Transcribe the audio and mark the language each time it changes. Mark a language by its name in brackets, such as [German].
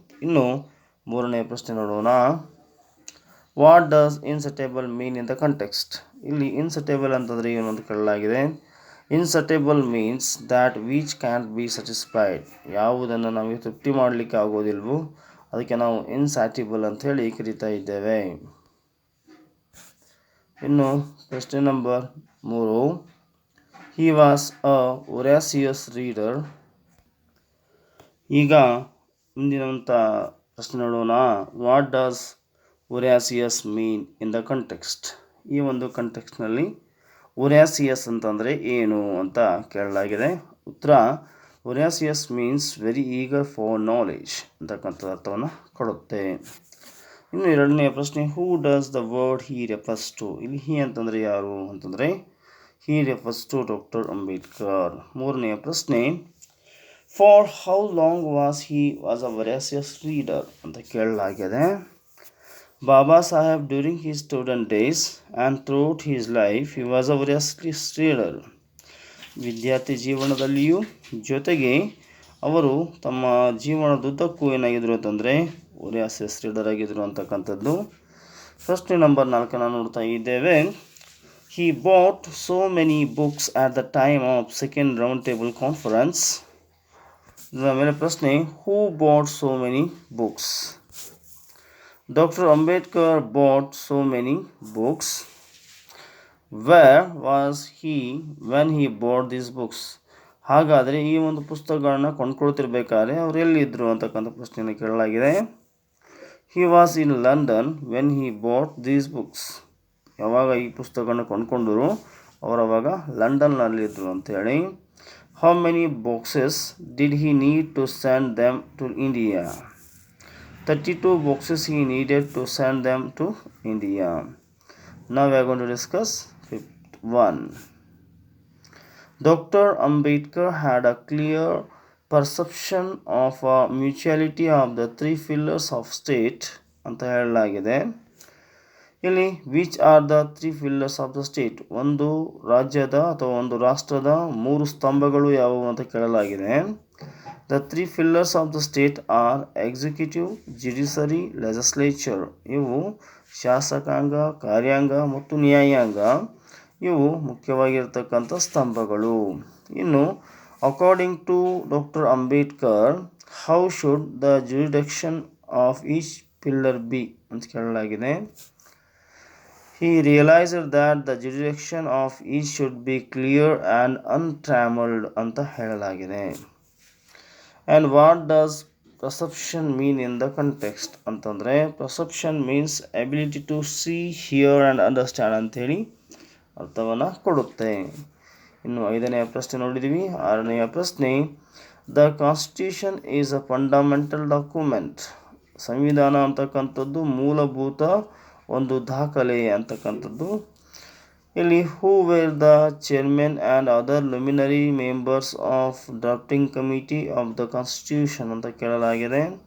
[Kannada] ಇನ್ನು ಮೂರನೆಯ ಪ್ರಶ್ನೆ ನೋಡೋಣ, [English] What does insatiable mean in the context. [Kannada] ಇಲ್ಲಿ ಇನ್ಸಟೇಬಲ್ ಅಂತಂದರೆ ಏನು ಅಂತ ಕೇಳಲಾಗಿದೆ. [English] insatiable means that which can be satisfied, [Kannada] ಯಾವುದನ್ನು ನಮಗೆ ತೃಪ್ತಿ ಮಾಡಲಿಕ್ಕೆ ಆಗೋದಿಲ್ವೋ ಅದಕ್ಕೆ ನಾವು ಇನ್ಸ್ಯಾಟಿಬಲ್ ಅಂತ ಹೇಳಿ ಕರಿತಾ ಇದ್ದೇವೆ. ಇನ್ನು ಪ್ರಶ್ನೆ number 3, [English] he was a voracious reader. [Kannada] ಈಗ ಮುಂದಿನಂಥ ಪ್ರಶ್ನೆ ನೋಡೋಣ, [English] What does voracious mean in the context. [Kannada] ಈ ಒಂದು ಕಂಟೆಕ್ಸ್ಟ್ನಲ್ಲಿ ಒರಾಸಿಯಸ್ ಅಂತಂದರೆ ಏನು ಅಂತ ಕೇಳಲಾಗಿದೆ. [English] ಉತ್ತರ voracious means very eager for knowledge [Kannada] ಅಂತಕ್ಕಂಥ ಅರ್ಥವನ್ನು ಕೊಡುತ್ತೆ. ಇನ್ನು ಎರಡನೆಯ ಪ್ರಶ್ನೆ, [English] Who does the word he refers to. [Kannada] ಇಲ್ಲಿ ಹಿ ಅಂತಂದರೆ ಯಾರು ಅಂತಂದರೆ [English] He refers to doctor Ambedkar. [Kannada] ಮೂರನೆಯ ಪ್ರಶ್ನೆ, [English] for how long was a voracious reader [Kannada] ಅಂತ ಕೇಳಲಾಗಿದೆ. [English] Baba Saheb during his student days and throughout his life he was a voracious reader. [Kannada] ವಿದ್ಯಾರ್ಥಿ ಜೀವನದಲ್ಲಿಯೂ ಜೊತೆಗೆ ಅವರು ತಮ್ಮ ಜೀವನದುದ್ದಕ್ಕೂ ಏನಾಗಿದ್ರು ಅಂತಂದರೆ ವೊರಾಸಿಯಸ್ ರೀಡರ್ ಆಗಿದ್ರು ಅಂತಕ್ಕಂಥದ್ದು. ಪ್ರಶ್ನೆ ನಂಬರ್ 4 ನೋಡ್ತಾ ಇದ್ದೇವೆ. [English] He bought so many books at the time of second round table conference. [Kannada] ಇದರ ಮೇಲೆ ಪ್ರಶ್ನೆ, [English] who bought so many books. Dr. Ambedkar bought so many books. Where was he when he bought these books? [Kannada] ಹಾಗಾದರೆ ಈ ಒಂದು ಪುಸ್ತಕಗಳನ್ನ ಕೊಂಡ್ಕೊಳ್ತಿರ್ಬೇಕಾದ್ರೆ ಅವ್ರು ಎಲ್ಲಿದ್ದರು ಅಂತಕ್ಕಂಥ ಪ್ರಶ್ನೆಯನ್ನು ಕೇಳಲಾಗಿದೆ. [English] He was in London when he bought these books. [Kannada] ಯಾವಾಗ ಈ ಪುಸ್ತಕಗಳನ್ನ ಕೊಂಡ್ಕೊಂಡರು ಅವರು ಅವಾಗ ಲಂಡನ್ನಲ್ಲಿದ್ದರು ಅಂತೇಳಿ. [English] How many boxes did he need to send them to India? 32 boxes he needed to send them to India. Now we are going to discuss fifth one. Dr. Ambedkar had a clear perception of a mutuality of the three pillars of state ಅಂತ ಹೇಳಲಾಗಿದೆ. [Kannada] ಇಲ್ಲಿ [English] which are the three pillars of the state, [Kannada] ಒಂದು ರಾಜ್ಯದ ಅಥವಾ ಒಂದು ರಾಷ್ಟ್ರದ ಮೂರು ಸ್ತಂಭಗಳು ಯಾವುವು ಅಂತ ಕೇಳಲಾಗಿದೆ. [English] The three pillars of the state are executive, judiciary, legislature. [Kannada] ಇವು ಶಾಸಕಾಂಗ, ಕಾರ್ಯಾಂಗ ಮತ್ತು ನ್ಯಾಯಾಂಗ. ಇವು ಮುಖ್ಯವಾಗಿರ್ತಕ್ಕಂಥ ಸ್ತಂಭಗಳು. ಇನ್ನು [English] according to doctor Ambedkar, how should the jurisdiction of each pillar be [Kannada] ಅಂತ ಕೇಳಲಾಗಿದೆ. [English] He realized that the jurisdiction of each should be clear and untrammeled [Kannada] ಅಂತ ಹೇಳಲಾಗಿದೆ. [English] And what does perception mean in the context ಅಂತಂದರೆ, perception means ability to see, hear and understand [Kannada] ಅಂಥೇಳಿ ಅರ್ಥವನ್ನು ಕೊಡುತ್ತೆ. ಇನ್ನು 5ನೆಯ ಪ್ರಶ್ನೆ ನೋಡಿದ್ದೀವಿ. [English] 6ನೆಯ ಪ್ರಶ್ನೆ, the constitution is a fundamental document. [Kannada] ಸಂವಿಧಾನ ಅಂತಕ್ಕಂಥದ್ದು ಮೂಲಭೂತ ಒಂದು ದಾಖಲೆ ಅಂತಕ್ಕಂಥದ್ದು. [English] ಇಲ್ಲಿ who were the chairman and other luminary members of drafting committee of the constitution [Kannada] ಅಂತ ಕೇಳಲಾಗಿದೆ.